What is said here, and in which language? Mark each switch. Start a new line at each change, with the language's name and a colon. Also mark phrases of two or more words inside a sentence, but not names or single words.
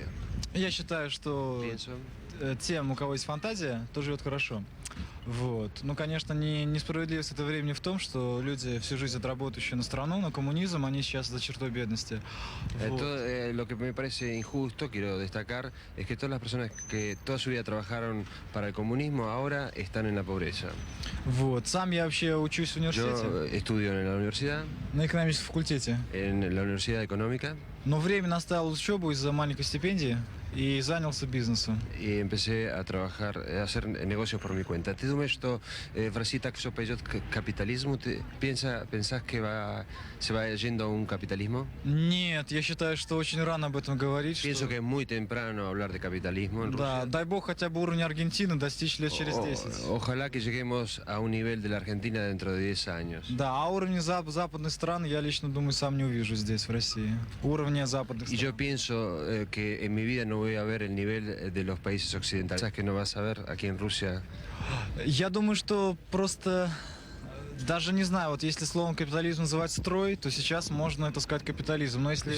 Russian: Я считаю, что
Spanish: Pienso
Russian: тем, у кого есть фантазия, то живет хорошо. Вот. Ну, конечно, несправедливость этого времени в том, что люди всю жизнь отработающие на страну, на коммунизм, они сейчас за чертой бедности. Вот.
Spanish: Lo que me parece injusto, quiero destacar, es que todas las personas que toda su vida trabajaron para el comunismo ahora están en la pobreza.
Russian: Вот. Сам я вообще учусь в
Spanish: Yo
Russian: университете,
Spanish: estudio en la universidad,
Russian: на экономическом факультете.
Spanish: en la Universidad Económica,
Russian: Но временно оставил учебу из-за маленькой стипендии и занялся бизнесом.
Spanish: y empecé a trabajar, a hacer negocios por mi cuenta.
Russian: Ты думаешь, что в России так все пойдет к капитализму?
Spanish: Ты pensás que se va yendo a un capitalismo?
Russian: Нет, я считаю, что очень рано об этом говорить.
Spanish: Pienso
Russian: Что...
Spanish: que es muy temprano hablar de capitalismo en
Russian: Да,
Spanish: Rusia.
Russian: дай бог хотя бы уровня Аргентины достичь лет через 10.
Spanish: Ojalá que lleguemos a un nivel de la Argentina dentro de 10 años.
Russian: Да, а уровни западных стран я лично думаю сам не увижу здесь, в России. Уровня западных
Spanish: Y yo
Russian: стран.
Spanish: pienso que en mi vida no voy a ver el nivel de los países occidentales. ¿Sabes que no vas a ver aquí en Rusia?
Russian: Я думаю, что просто... Даже не знаю, вот если словом капитализм называть строй, то сейчас можно это сказать капитализм. Но если